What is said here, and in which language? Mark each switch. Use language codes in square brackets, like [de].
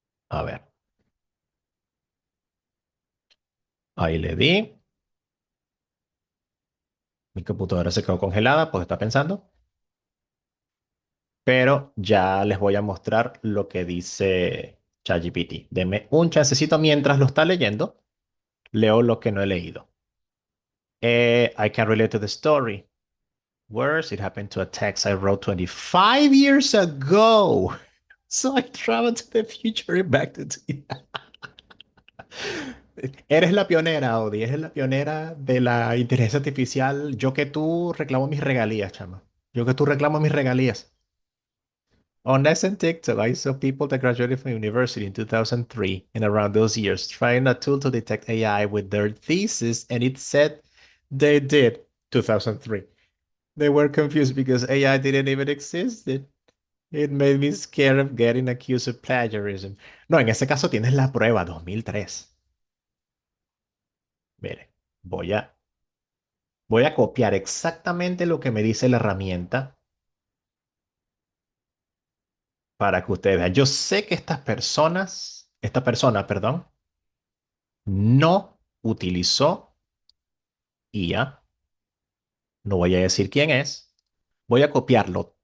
[es] A ver, ahí le di. Mi computadora se quedó congelada, pues está pensando. Pero ya les voy a mostrar lo que dice ChatGPT. Denme un chancecito mientras lo está leyendo. Leo lo que no he leído. [en] I can relate to the story. Worse, it happened to a text I wrote 25 years ago. So I traveled to the future and back to... [es] Eres la pionera, Audi. Eres la pionera de la inteligencia artificial. Yo que tú reclamo mis regalías, chama. Yo que tú reclamo mis regalías. [en] On Next and TikTok, I saw people that graduated from university in 2003 and around those years trying a tool to detect AI with their thesis, and it said they did 2003. They were confused because AI didn't even exist. It made me scared of getting accused of plagiarism. [es] No, en ese caso tienes la prueba 2003. Mire, voy a copiar exactamente lo que me dice la herramienta para que ustedes vean. Yo sé que esta persona, perdón, no utilizó IA. No voy a decir quién es. Voy a copiarlo